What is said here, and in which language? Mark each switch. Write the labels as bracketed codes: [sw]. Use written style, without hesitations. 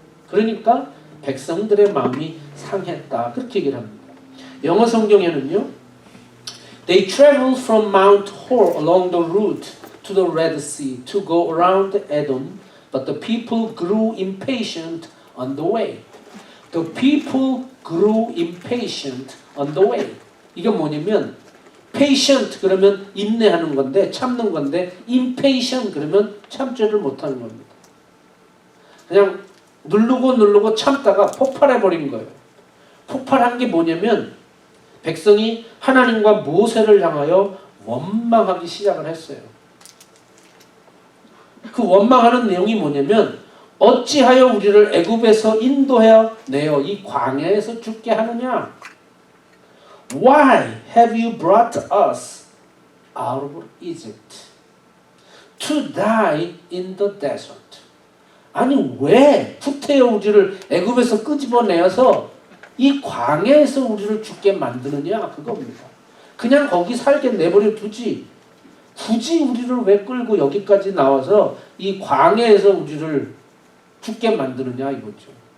[ko] 그러니까 백성들의 마음이 상했다. 그렇게 얘기를 합니다. 영어 성경에는요. [en] They traveled from Mount Hor along the route to the Red Sea to go around Edom, but the people grew impatient on the way. The people grew impatient on the way. [ko] 이게 뭐냐면 patient 그러면 인내하는 건데 참는 건데 impatient 그러면 참지를 못하는 겁니다. 그냥 누르고 참다가 폭발해버린 거예요. 폭발한 게 뭐냐면 백성이 하나님과 모세를 향하여 원망하기 시작을 했어요. 그 원망하는 내용이 뭐냐면 어찌하여 우리를 애굽에서 인도하여 내어 이 광야에서 죽게 하느냐? [en] Why have you brought us out of Egypt to die in the desert? [ko] 아니 왜 후퇴해 우리를 애굽에서 끄집어내어서 이 광야에서 우리를 죽게 만드느냐 그겁니다. 그냥 거기 살게 내버려 두지 굳이 우리를 왜 끌고 여기까지 나와서 이 광야에서 우리를 죽게 만드느냐 이거죠.